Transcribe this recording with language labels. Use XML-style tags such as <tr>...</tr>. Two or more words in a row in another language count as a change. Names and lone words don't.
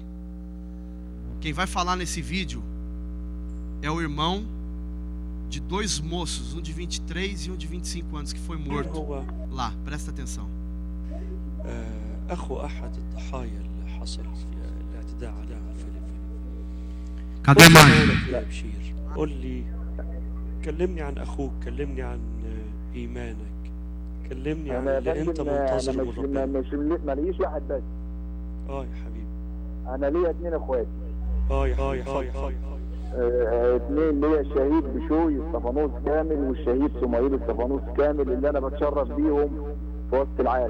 <pt>Quem vai falar nesse vídeo é o irmão de dois moços, um de 23 e um de 25 anos, que foi morto lá. Presta atenção. Cadê a mãe?</pt> <ar>قل لي كلمني عن أخوك، كلمني عن إيمانك، كلمني عن اللي أنت منتظره من ربنا. ما ليش واحد بس. يا حبيبي. أنا ليا 2 إخواتي. يا حبيبي. 2 ليا الشهيد بشوي استفانوس كامل والشهيد سمايل استفانوس كامل اللي أنا بتشرف بيهم في وسط العالم.</ar>